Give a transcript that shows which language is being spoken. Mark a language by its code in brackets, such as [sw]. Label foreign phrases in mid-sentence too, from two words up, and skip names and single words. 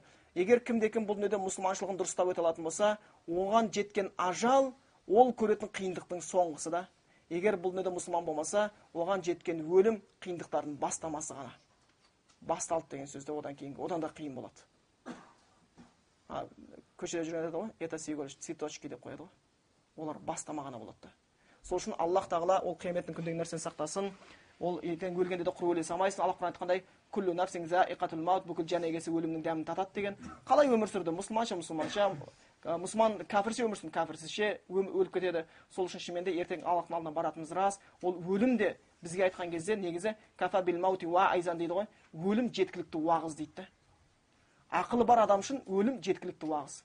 [kk] Егер кімде-кім бұл дүниеде мұсылманшылығын дұрыстап өте алатын болса, оған жеткен ажал ол көретін қиындықтың соңғысы да. Егер бұл дүниеде мұсылман болмаса, оған жеткен өлім қиындықтардың бастамасы ғана. Басталды деген сөзде одан кейін, одан да қиын болады. Көшеде жүрген ғой, [ru] это всего лишь цветочки [kk] деп қояды ғой. Олар бастама ғана болады. Сол үшін Аллах тағала ол қияметтің күндегі нәрсені сақтасын. Ол ертең өлгенде де құр өле салмайсың. Аллах Құран айтқандай, [ar] كل نفس ذائقة الموت, [kk] бүкіл жан егесі өлімнің дәмін татады деген. Қалай өмір сүрді? Мұсылманша, мұсылман кәпірше өмір сүрді, кәпірсізше өліп кетеді. Сол үшін шынымен ертең Аллахтың алдына баратынымыз рас. Ол өлім де бізге айтқан кезде негізі [ar] كفى بالموت واعظا [kk] дейді ғой. Өлім жеткілікті уағыз дейді. Ақылы бар адам үшін өлім жеткілікті уағыз.